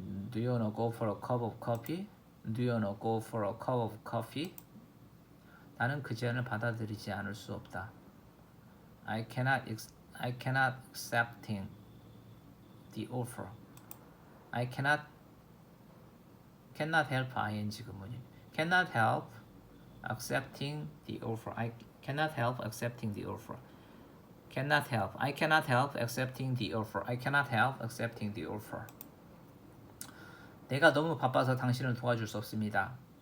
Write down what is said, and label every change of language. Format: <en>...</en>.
<en>Do you wanna go for a cup of coffee? Do you wanna go for a cup of coffee?</en> <ko>나는 그 제안을 받아들이지 않을 수 없다.</ko> <en>I cannot accepting the offer. I cannot help ing 구문이. Cannot help accepting the offer. I cannot help accepting the offer. Cannot help. I cannot help accepting the offer. I cannot help accepting the offer.</en> <ko>내가 너무 바빠서 당신을 도와줄 수 없습니다.</ko>